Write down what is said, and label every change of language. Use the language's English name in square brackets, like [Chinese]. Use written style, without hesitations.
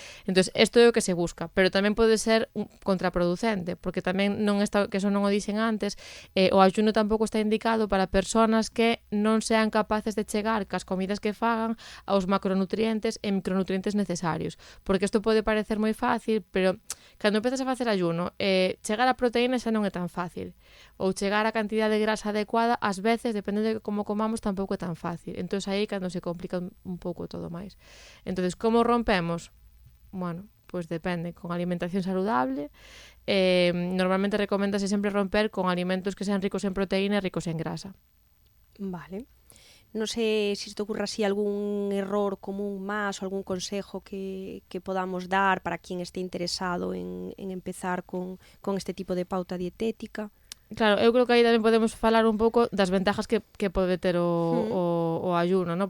[Galician] Entonces, isto é o que se busca, pero tamén pode ser contraproducente, porque tamén non está, que eso non o dixen antes, o ayuno tampouco está indicado para persoas que non sean capaces de chegar cas comidas que fagan aos macronutrientes e micronutrientes necesarios, porque isto pode parecer moi fácil, pero cando empezas a facer ayuno, chegar a proteína xa non é tan fácil, ou chegar a cantidade de grasa adecuada, ás veces, depende de como comamos, tampouco é tan fácil. Entón, aí cando se complica un pouco todo máis. Entón, como rompemos? [Spanish] Bueno, pues depende, con alimentación saludable. [Galician] Normalmente recoméndase sempre romper con alimentos que sean ricos en proteína e ricos en grasa. Vale. [Spanish] No sé si te ocurre así algún error común más o algún consejo que podamos dar para quien esté interesado en empezar con este tipo de pauta dietética. [Galician] Claro, eu creo que aí tamén podemos falar un pouco das ventajas que pode ter o ayuno, ¿no?